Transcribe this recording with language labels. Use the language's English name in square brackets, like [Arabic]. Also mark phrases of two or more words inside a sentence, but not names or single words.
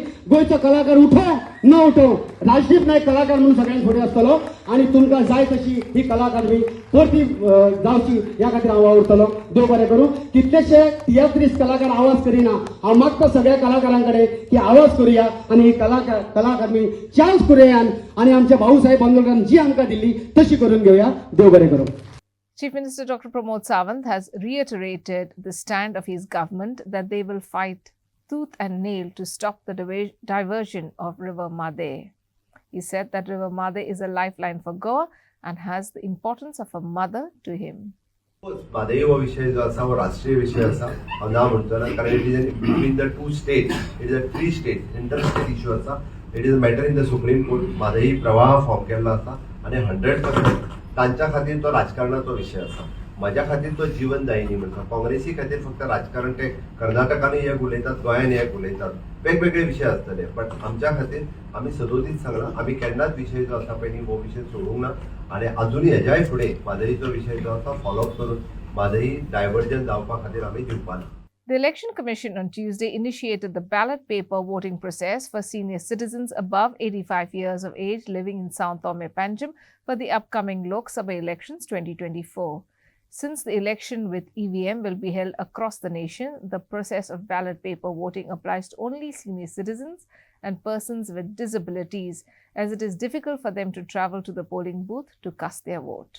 [Konkani] गोंयचो कलाकार उठो न उठो, राजदीप नायक कलाकार म्हणून सगळ्यांत फुडें आसतलो आनी तुमकां जाय तशी ही कला अकादमी परती जावची ह्या खातीर हांव वावुरतलो। देव बरें करूं। कितलेशे तियात्रीस कलाकार आवाज करिना, हांव मागता सगळ्या कलाकारां कडेन की आवाज करुया आनी ही कला अकादमी चान्स करुया आनी आमच्या भाऊसाहेब बांदोडकरान जी आमकां दिल्ली तशी करून घेवया। देव बरें करूं। [English] Chief Minister Dr. Pramod Sawant has reiterated the stand of his government that they will fight tooth and nail to stop the diversion of River Made. He said that River Made is a lifeline for Goa and has the importance of a mother to him. [Konkani] मादई हो विषय जो आसा वो राष्ट्रीय विषय आसा हांव ना म्हणटलो, कारण [English] it is between the 2 states, it is a 3 states inter state issue आसा। it is a matter in the Supreme Court. [Konkani] मादई प्रवाह फॉर्म केल्लो आसा आनी 100% तांच्या खातीर तो राजकारणाचो विषय आसा, म्हज्या खातीर तो जीवनदायिनी म्हणटा। काँग्रेसी खातीर फक्त राजकारण ते कर्नाटकानूय एक उलयतात, गोंयान एक उलयतात, वेगवेगळे विशय आसतले, बट आमच्या खातीर आमी सदोदीत सांगला आमी केन्नाच विशय जो आसा पळय न्ही हो विशय सोडूंक ना आनी अजुनूय हेज्याय फुडें मादईचो विशय जो आसा फॉलोअप करून मादई डायवर्जन जावपा खातीर आमी दिवपाना। [English] The Election Commission on Tuesday initiated the ballot paper voting process for senior citizens above 85 years of age living in Sao Tome Panjim for the upcoming Lok Sabha elections 2024. Since the election with EVM will be held across the nation, the process of ballot paper voting applies to only senior citizens and persons with disabilities, as it is difficult for them to travel to the polling booth to cast their vote.